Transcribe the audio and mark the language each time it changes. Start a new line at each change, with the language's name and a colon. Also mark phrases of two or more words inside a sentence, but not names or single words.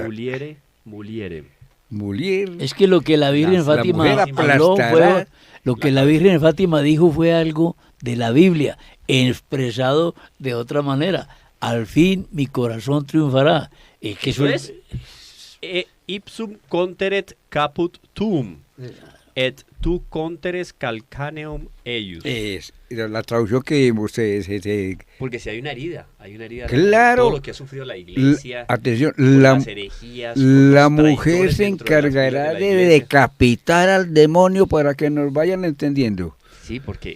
Spanish: muliere. Mulier. es que lo que la Virgen La Fátima mujer habló aplastará lo que la Virgen Fátima dijo fue algo de la Biblia, expresado de otra manera. Al fin mi corazón triunfará. Es que Eso eso es.
Latin: Ipsum conteret caput tuum, et tu conteres calcaneum eius.
Spanish: Es la traducción que vimos. Porque si hay una herida Claro. todo lo que ha sufrido la iglesia, Atención, con la, las herejías, con la los mujer traidores se dentro de las filas encargará la de iglesia. decapitar al demonio para que nos vayan entendiendo. Sí, porque